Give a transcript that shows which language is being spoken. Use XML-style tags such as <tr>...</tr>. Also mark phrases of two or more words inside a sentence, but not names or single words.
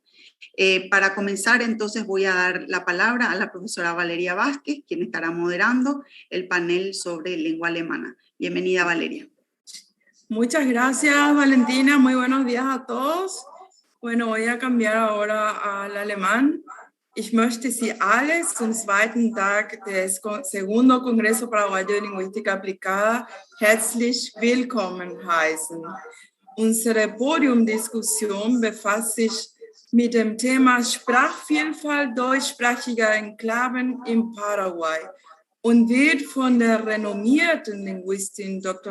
<es>Para comenzar, entonces voy a dar la palabra a la profesora Valeria Vázquez, quien estará moderando el panel sobre lengua alemana. Bienvenida, Valeria. Muchas gracias, Valentina. Muy buenos días a todos. Bueno, voy a cambiar ahora al alemán.</es> <de>Ich möchte Sie alle zum zweiten Tag des segundo Congreso Paraguayo de Lingüística Aplicada herzlich willkommen heißen. Unsere Podiumdiskussion befasst sich mit dem Thema Sprachvielfalt deutschsprachiger Enklaven in Paraguay und wird von der renommierten Linguistin Dr.</de>